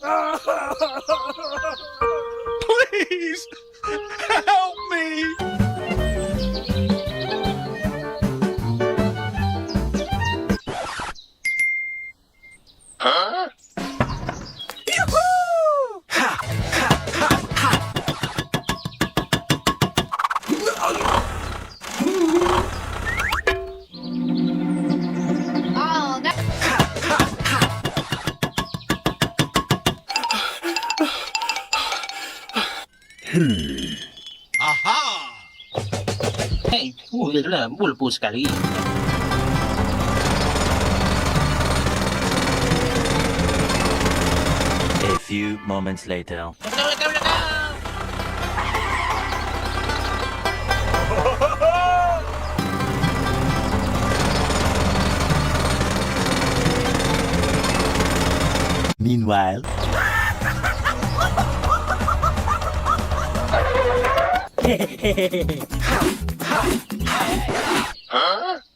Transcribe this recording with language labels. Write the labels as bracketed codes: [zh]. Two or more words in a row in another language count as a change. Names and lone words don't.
[en] Please help me. Huh? Yoo-hoo! Ha! Ha! Ha! Ha! Oh, no. Aha! Hey, mulpo sekali. A few moments later. Meanwhile. Huh?